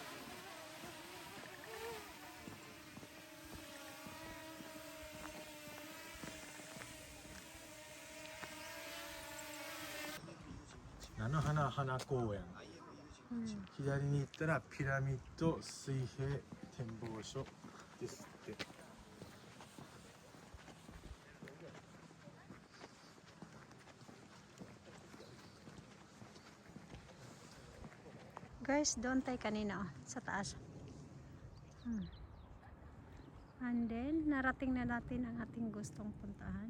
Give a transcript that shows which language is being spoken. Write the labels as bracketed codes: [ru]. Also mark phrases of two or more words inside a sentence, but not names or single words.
[ja] Nanohana Hana Kouen. 左に行ったらピラミッド水平展望所ですって。 [tl] Guys, doon tayo kanina sa taas. [en] And then, [tl] narating na natin ang ating gustong puntahan.